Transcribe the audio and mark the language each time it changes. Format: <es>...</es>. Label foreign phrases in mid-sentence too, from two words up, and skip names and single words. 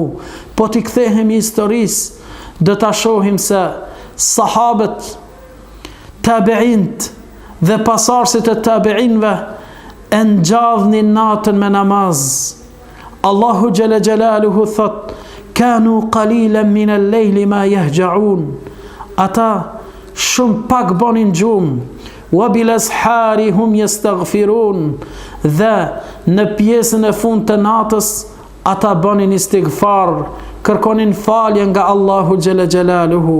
<sq>Po t'i kthehemi historisë, do ta shohim se sahabët, tabi'int dhe pasardhësit e tabi'inve e ngjallnin natën me namaz. Allahu</sq> <ar>جل جلاله</ar> <sq>thot,</sq> <ar>كانوا قليلا من الليل ما يهجعون.</ar> <sq>Ata shumë pak bonin gjumë,</sq> <ar>وبالأسحار هم يستغفرون,</ar> <sq>dhe në pjesën e fund të natës ata bonin istighfar, kërkonin falje nga Allahu</sq> <ar>جل جلاله.</ar>